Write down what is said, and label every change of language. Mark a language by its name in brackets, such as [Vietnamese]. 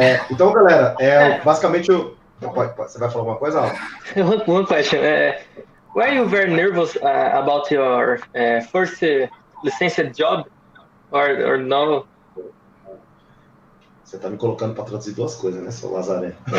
[Portuguese] Então, galera, basicamente você vai falar uma coisa, Alan? [English] One question. Were you very nervous about your first licensed job, or no? [Portuguese] Você tá me colocando para traduzir duas coisas, né, seu Lazaré?